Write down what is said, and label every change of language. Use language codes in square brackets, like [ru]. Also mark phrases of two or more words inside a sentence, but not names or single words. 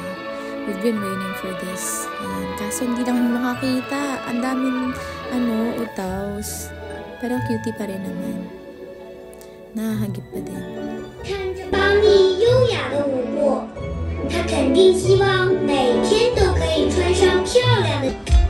[en] We've been waiting for this. [tl] And kaso hindi lang kami makakita. Ang daming, utaws. Pero cutie pa rin naman. Nakahagip pa din. [zh] 看着邦尼优雅的舞步，他肯定希望每天都可以穿上漂亮的。